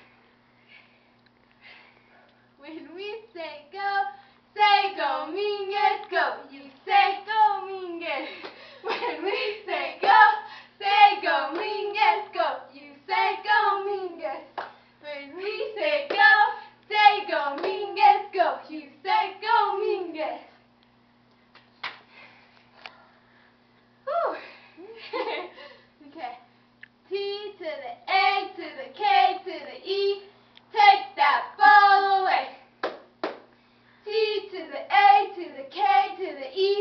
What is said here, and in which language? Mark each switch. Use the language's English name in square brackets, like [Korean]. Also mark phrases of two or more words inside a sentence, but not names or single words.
[English] When we say go, Minguez, go. You say go, Minguez. When we say go, Minguez, go. You say go, Minguez. When we say go, Minguez, go. You say go, Minguez. Whew. Okay. T to the A to the K to the E. Take that ball away. T to the A to the K to the E.